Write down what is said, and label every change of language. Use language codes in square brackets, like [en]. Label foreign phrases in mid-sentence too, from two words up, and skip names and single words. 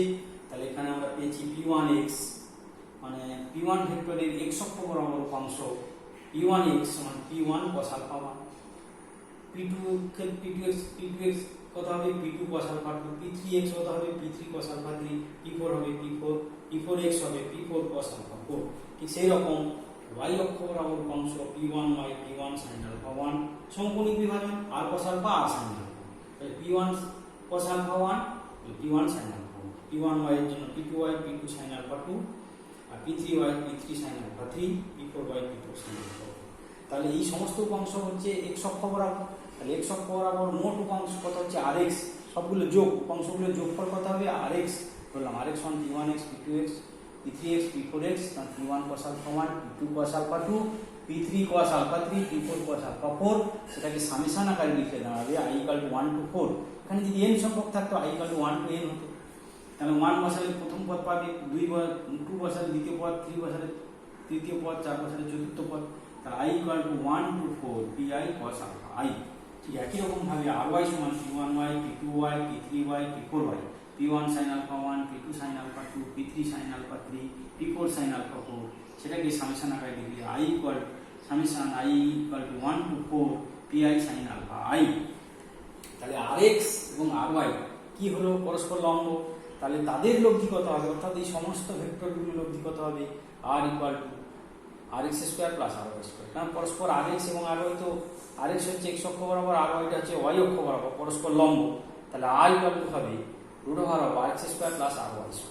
[bn] তাহলে এখানে আমরা পেয়েছি P1x মানে P1 ভেক্টরের x অক্ষ বরাবর উপাংশ P1x সমান P1 [en] cos alpha [bn] 1, P2 কে P2x কত হবে P2 [en] cos alpha [bn] 2, P3x কত হবে P3 [en] cos alpha [bn] 3, P4 হবে P4x হবে P4 [en] cos alpha [bn] 4। ঠিক সেই রকম y অক্ষ বরাবর অংশ P1y P1 [en] sin alpha [bn] 1 সমকোণিক বিভাজন r [en] cos alpha [bn] r [en] sin alpha, [bn] তাহলে P1 [en] cos alpha [bn] 1 P1 [en] sin alpha [bn] 1, P1y এর জন্য P2y P2 [en] sin alpha [bn] 2, আর P3y P3 [en] sin alpha [bn] 3, P4y P4 [en] sin alpha [bn] 4। তাহলে এই সমস্ত উপাংশ হচ্ছে x অক্ষ বরাবর, তাহলে x অক্ষ বরাবর মোট উপাংশ কত হচ্ছে rx, সবগুলো যোগ উপাংশগুলো যোগফল কত হবে rx, বললাম rx1 P1x P2x P3x P4x, P1 [en] cos alpha [bn] 1 P2 [en] cos alpha [bn] 2 P3 [en] cos alpha [bn] 3 P4 [en] cos alpha [bn] 4, সেটাকে সামেশন আকারে লিখে দাঁড়াবে i = 1 to 4। এখানে যদি n সংখ্যক থাকতো i = 1 to n হতো, তাহলে 1 বসালে প্রথম পদ পাবে, 2 বসালে দ্বিতীয় পদ, 3 বসালে তৃতীয় পদ, 4 বসালে চতুর্থ পদ, তাহলে i = 1 to 4 pi [en] cos alpha [bn] i। ঠিক একই রকম ভাবে ry সমান P1y P2y P3y P4y, P1 [en] sin alpha [bn] 1 P2 [en] sin alpha [bn] 2 P3 [en] sin alpha [bn] 3 P4 [en] sin alpha [bn] 4, সেটাকে সামেশন আকারে লিখলে i = 1 to 4 pi [en] sin alpha [bn] i। তাহলে rx এবং ry কি হলো পরস্পর লম্ব, তাহলে তাদের লব্ধি কত হবে, অর্থাৎ এই সমস্ত ভেক্টরগুলোর লব্ধি কত হবে r = rx² + ry², কারণ পরস্পর rx এবং ry তো rx হচ্ছে x অক্ষ বরাবর, ry টা হচ্ছে y অক্ষ বরাবর, পরস্পর লম্ব, তাহলে r = হবে √rx² + ry²।